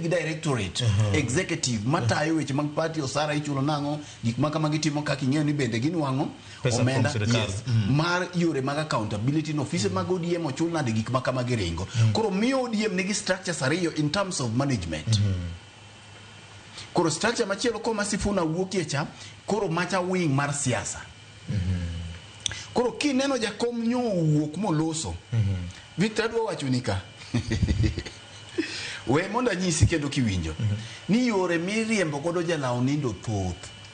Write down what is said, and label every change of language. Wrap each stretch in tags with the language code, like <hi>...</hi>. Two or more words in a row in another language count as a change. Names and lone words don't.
<luo>gi</luo> <en>directorate executive</en> <luo>matayo weche mag party osara ichulo nango gik ma kama gitimo kaka ing'eyo ni bende ginwango omenda mar yore mag accountability no office mag ODM ochul nade gik ma kama giringo koro miyo ODM nigi structures ariyo</luo> <en>in terms of management</en> <luo>koro structure machielo ko Sifuna wuokie cha koro macha wing mar siasa koro kineno jakom nyo wuok moloso Victor dwa wacho ni ka we mondo anyisi kendo kiwinjo ni yore miriembo godo jalaw nindo thoth</luo>